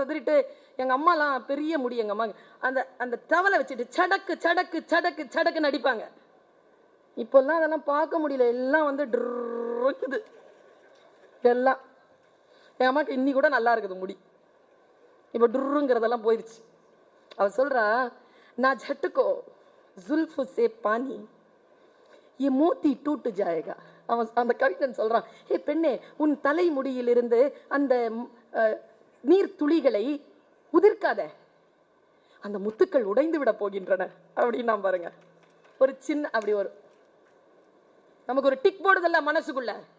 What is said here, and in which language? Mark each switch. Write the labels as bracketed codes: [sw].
[ta] உதிரிட்டு எங்க அம்மாலாம் பெரிய முடி. எங்க அம்மா அந்த அந்த தவலை வச்சுட்டு சடக்கு சடக்கு சடக்கு சடக்கு நடிப்பாங்க. இப்பெல்லாம் அதெல்லாம் பார்க்க முடியல. எல்லாம் வந்து ட்ருக்குது எல்லாம். என் அம்மாக்கு இன்னி கூட நல்லா இருக்குது முடி. இப்போ ட்ருங்கிறதெல்லாம் போயிடுச்சு. அவ சொல்றா, நான் [hi] झटको जुल्फ से पानी ये मोती टूट जाएगा. [ta] அவன் அந்த கவிஞன் சொல்றான், ஏ பெண்ணே, உன் தலைமுடியிலிருந்து அந்த நீர் துளிகளை உதிர்க்காத, அந்த முத்துக்கள் உடைந்து விட போகின்றன அப்படின்னு நான் பாருங்க. ஒரு சின்ன அப்படி ஒரு நமக்கு ஒரு டிக் போடுதல்ல மனசுக்குள்ள.